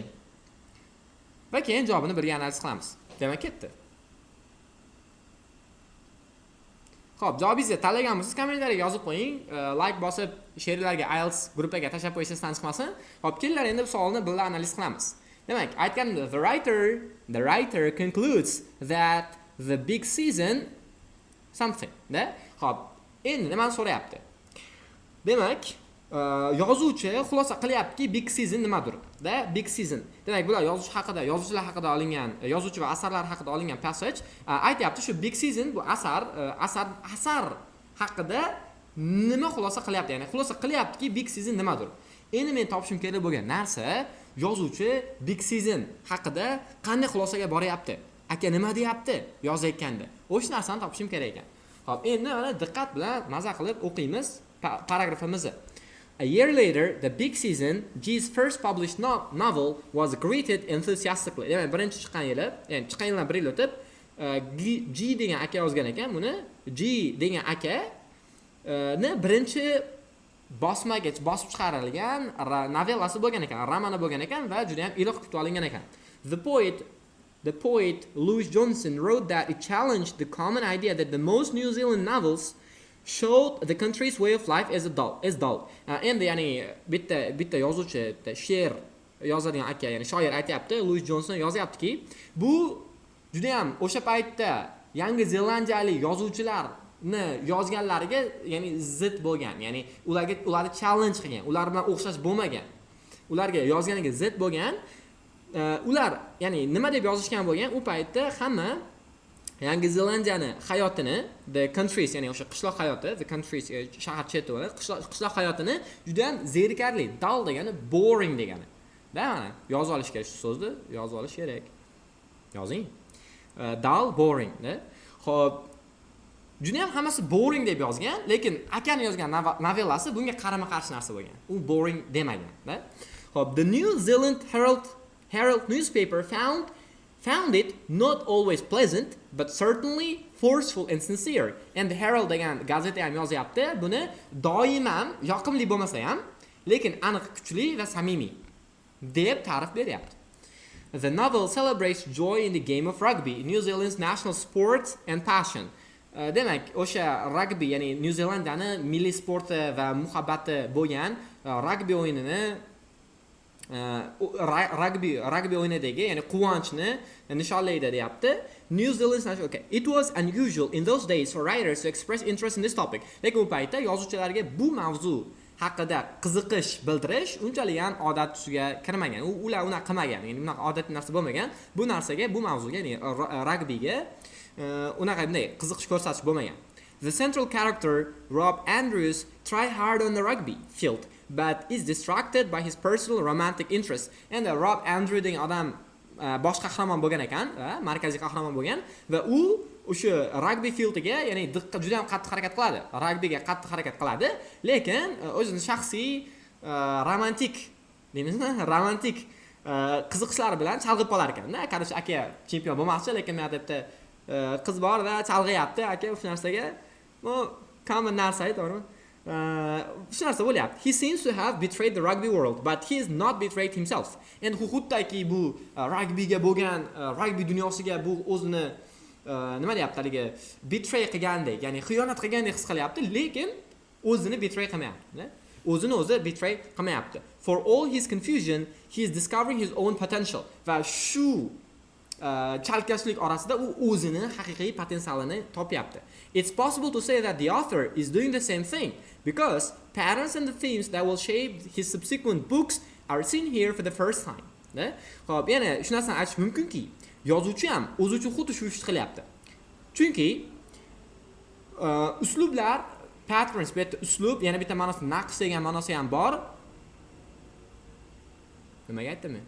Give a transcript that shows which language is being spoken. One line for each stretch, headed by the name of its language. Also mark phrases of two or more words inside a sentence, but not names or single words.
Uzbek: Va keyin javobini birga analiz qilamiz. Demak, ketdi. Xo'p, javobingizni tanlagan bo'lsangiz, kommentariyga yozib qo'ying. Like bosib, she'rlarga IELTS gruppaga tashlab qo'yishingiz tanishmasin. Xo'p, kelinglar endi bu savolni birga analiz qilamiz. Demak, aytganimda
English: the writer concludes that the big season something.
Uzbek: Da? Xo'p, endi nimani so'rayapti? Demak, yozuvchi xulosa qilyaptiki big season nimadir? Da, big season. Demak, bular yozuvchilar haqida olingan, yozuvchi va asarlar haqida olingan passage. Aytyapti shu big season bu asar haqida nima xulosa qilyapti? Ya'ni xulosa qilyaptiki big season nimadir? Endi men topishim kerak bo'lgan narsa yozuvchi big season haqida qanday xulosaga boryapti? Aka nima deyapti yozayotganda? O'sha narsani topishim kerak ekan. Xo'p, endi mana diqqat bilan maza qilib o'qiymiz paragrafimizni.
English: A year later, the big season, G's first published novel, was greeted enthusiastically.
Uzbek: Demak, birinchi chiqqan yildan bir yil o'tib, G degan aka yozgan ekan buni. G degan aka ni birinchi bosib chiqarilgan novellasi bo'lgan ekan, romani bo'lgan ekan va juda ham iliq kutib olingan ekan.
English: The poet Louis Johnson wrote that it challenged the common idea that the most New Zealand novels showed the country's way of life as dull.
Uzbek: Endi ya'ni bitta yozuvchi, she'r yozadigan aka, ya'ni shoir aytayapti, Louis Johnson yozyaptiki, bu juda ham o'sha paytda Yangi Zelandiyalik yozuvchilarni yozganlariga ya'ni zid bo'lgan, ya'ni ularni challenge qilgan, ular bilan o'xshash bo'lmagan. Ularga yozganiga zid bo'lgan. Ular ya'ni nima deb yozishgan bo'lgan? U paytda hamma Yangi Zelandiyani hayotini,
English: the countries,
Uzbek: ya'ni o'sha qishloq hayoti,
English: the countries
Uzbek: shahar cheti bo'ladi, qishloq hayotini juda ham zerikarli, dull degani boring degani. Da, mana yozib olish kerak shu so'zni, yozib olish kerak. Yozing.
English: Dull, boring,
Uzbek: da. Xo'p, juda ham hammasi boring deb yozgan, lekin akani yozgan novellasi bunga qarama-qarshi narsa bo'lgan. U boring demagan, da. Xo'p,
English: the New Zealand Herald newspaper found it not always pleasant, but certainly forceful and sincere. And the Herald
Uzbek: degan gazeta ham yozyapti, buni doim ham yoqimli bo'lmasa ham, lekin aniq kuchli va samimiy deb ta'rif beryapti.
English: The novel celebrates joy in the game of rugby, New Zealand's national sport and passion.
Uzbek: Demak, o'sha rugby, ya'ni New Zelandiyani milliy sporti va muhabbati bo'lgan rugby o'yinini rugby o'yinidagi, ya'ni quvonchni nishonlaydi deyapti.
English: New Zealand's national, okay. It was unusual in those days for writers to express interest in this topic.
Uzbek: Lekin u paytda yozuvchilarga bu mavzu haqida qiziqish bildirish unchalik ham odat tusiga kirmagan. Ular uni qilmagan, ya'ni bunaqa odatli narsa bo'lmagan. Bu narsaga, bu mavzuga, ya'ni rugbyga unaqa bunday qiziqish ko'rsatish bo'lmagan.
English: The central character, Rob Andrews, tried hard on the rugby field, but is distracted by his personal romantic interests.
Uzbek: And Rob Andrews degan odam bosh qahramon bo'lgan ekan, markaziy qahramon bo'lgan va u o'sha
English: rugby fieldiga,
Uzbek: ya'ni juda ham qattiq harakat qiladi. Rugbyga qattiq harakat qiladi, lekin o'zining shaxsiy romantik qiziqishlari bilan chalg'ib qolar ekan. Qarash aka chempion bo'lmoqchi, lekin men debda qiz bor va chalg'iyapti aka o'sha narsaga. Bu common narsa to'g'rimi? Shu narsa bo'lyapti.
English: He seems to have betrayed the rugby world, but he is not betrayed himself.
Uzbek: Endi xuddaki bu rugbyga bo'lgan, rugby dunyosiga bu o'zini nima deyapti, haligi betray qilgandek, ya'ni xiyonat qilgandek his qilyapti, lekin o'zini betray qilmayapti. O'zini betray qilmayapti.
English: For all his confusion, he is discovering his own potential.
Uzbek: Va shu chalkashlik orasida u o'zini haqiqiy potensialini topyapti.
English: It's possible to say that the author is doing the same thing because patterns and the themes that will shape his subsequent books are seen here for the first time.
Uzbek: Xo'p, yana shu narsani aytish mumkinki, yozuvchi ham o'zi uchun xuddi shu ishni qilyapti. Chunki uslublar, patterns, bu yerda uslub, yana bitta ma'nosi naqsh degan ma'nosi ham bor. Nimaga aytdim men?